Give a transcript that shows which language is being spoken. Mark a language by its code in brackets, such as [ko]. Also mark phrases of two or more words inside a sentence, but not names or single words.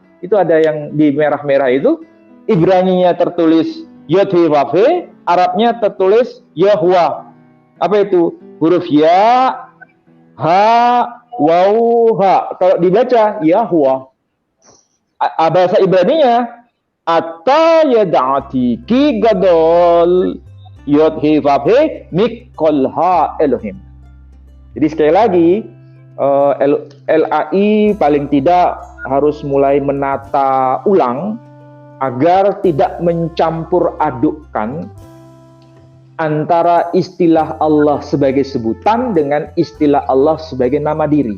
[id] Itu ada yang di merah-merah itu. Ibraninya tertulis Yod-Heh-Vav-He, Arabnya tertulis Yahweh. Apa itu? Huruf ya, ha, waw, ha. Kalau dibaca Yahweh. Bahasa Ibraninya [he] עתה ידעתי כי גדול יהוה מכל האלהים. [id] Jadi sekali lagi LAI paling tidak harus mulai menata ulang agar tidak mencampur adukkan antara istilah Allah sebagai sebutan dengan istilah Allah sebagai nama diri.